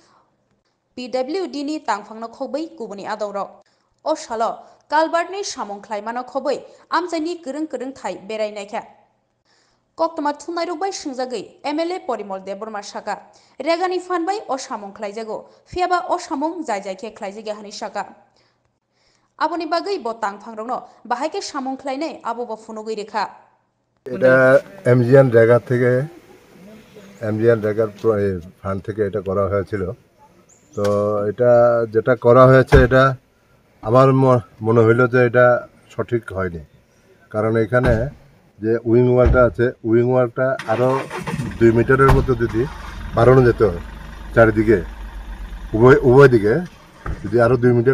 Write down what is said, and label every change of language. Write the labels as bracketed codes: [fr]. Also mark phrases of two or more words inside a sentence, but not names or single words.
[trk] PWD नि तांफांनो खबै गुबुनि आदौराव ओ सालो कालबार्टनि सामुं ख्लाइमानो खबै आमजाइनि गोरों गोरों थाइ बेरायनायखा कोक्टमा थुनायरुबाय सिंजागै एमएलए परिमल देबबर्मा शाखा रेगानि फानबाय ओ सामुं ख्लाइजागो फियाबा ओ सामुं जायजायखे ख्लाइजागे हानि शाखा आबोनि बागै ब तांफांरनो बाहायके सामुं ख्लाइनाय आबो ब फुनुगै रेखा [bn] এটা এমজিএন জায়গা থেকে এমজিএন জায়গার ফান্ড থেকে এটা করা হয়েছিল তো এটা যেটা করা হয়েছে এটা আমার মনে হইলো যে এটা সঠিক হয়নি কারণ এখানে যে উইং ওয়ালটা আছে উইং ওয়ালটা আরও 2 মিটারের মতো যদি বাড়ানো যেত চারিদিকে উভয় দিকে যদি আরও 2 মিটার